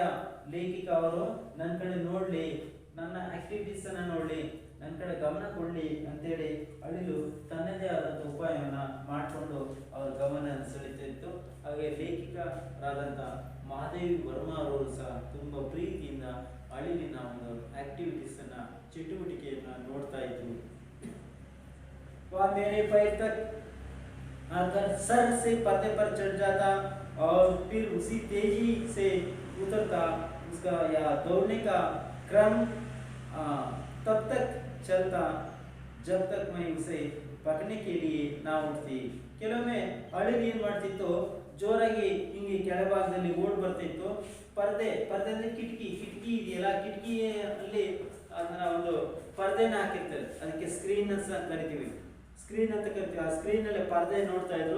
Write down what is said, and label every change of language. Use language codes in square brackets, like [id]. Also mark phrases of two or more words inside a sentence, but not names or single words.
[kn] ಲೇಖಕ ಅವರು ನನ್ನ ಕಡೆ ನೋಡ್ಲಿ, ನನ್ನ ಆಕ್ಟಿವಿಟೀಸ್ ಅನ್ನ ನೋಡ್ಲಿ, ನನ್ನ ಕಡೆ ಗಮನ ಕೊಡ್ಲಿ ಅಂತೇಳಿ ಅಳಿಲು ತನ್ನದೇ ಆದಂಥ ಉಪಾಯವನ್ನ ಮಾಡಿಕೊಂಡು ಅವರ ಗಮನ ಸೆಳೀತಾ ಇತ್ತು. ಹಾಗೆ ಲೇಖಕರಾದಂಥ ಮಹಾದೇವಿ ವರ್ಮಾ ಅವರು ಸಹ ತುಂಬಾ ಪ್ರೀತಿಯಿಂದ ಅಳಿಲಿನ ಒಂದು ಆಕ್ಟಿವಿಟೀಸ್ ಅನ್ನ ಚಟುವಟಿಕೆಯನ್ನ ನೋಡ್ತಾ ಇದ್ರು. [hi] वह मेरे पैर तक आकर सर से पर्दे पर चढ़ जाता और फिर उसी तेजी से उतरता. उसका या दौड़ने का क्रम तब तक चलता जब तक मैं उसे पकड़ने के लिए ना उठती. [kn] ಕೆಲವೊಮ್ಮೆ ಅಳಿಲು ಏನ್ ಮಾಡ್ತಿತ್ತು, ಜೋರಾಗಿ ಹಿಂಗೆ ಕೆಳಭಾಗದಲ್ಲಿ ಓಡ್ ಬರ್ತಿತ್ತು. ಪರ್ದೆ ಅಂದ್ರೆ ಕಿಟಕಿ ಇದೆಯಲ್ಲ, ಕಿಟಕಿಯಲ್ಲಿ ಅದನ್ನ ಒಂದು ಪರ್ದೆನ ಹಾಕಿರ್ತಾರೆ, ಅದಕ್ಕೆ ಸ್ಕ್ರೀನ್ ಅಂತ ಕರಿತೀವಿ. ಆ ಸ್ಕ್ರೀನ್ ಅಲ್ಲಿ ಪರ್ದೆ ನೋಡ್ತಾ ಇದ್ರು.